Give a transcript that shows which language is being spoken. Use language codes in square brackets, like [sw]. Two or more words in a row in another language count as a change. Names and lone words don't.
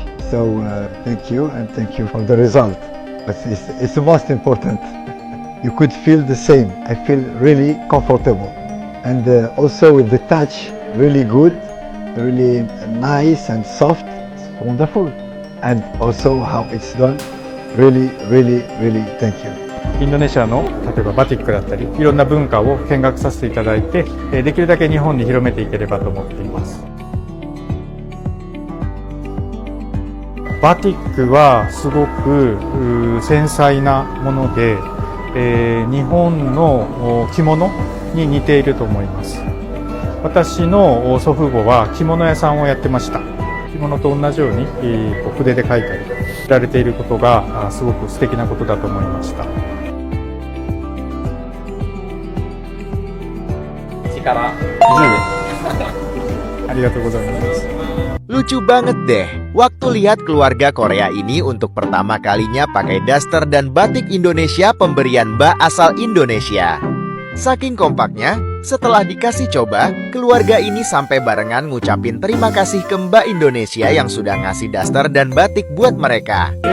[en] So thank you, and thank you for the result. But it's the most important. You could feel the same. I feel really comfortable, and also with the touch, really good, really nice and soft. It's wonderful, and also how it's done. Really, really, really thank you. [ja] インドネシアの例えばバティックだったりいろんな文化を見学させていただいてできるだけ日本に広めていければと思っています。バティックはすごく繊細なもので、日本の着物に似ていると思います。私の祖父母は着物屋さんをやってました。着物と同じように筆で描いたり売られていることがすごく素敵なことだと思いました。ありがとうございます。 [id] Lucu banget deh, waktu lihat keluarga Korea ini untuk pertama kalinya pakai daster dan batik Indonesia pemberian Mbak asal Indonesia. Saking kompaknya, setelah dikasih coba, keluarga ini sampai barengan ngucapin terima kasih ke Mbak Indonesia yang sudah ngasih daster dan batik buat mereka.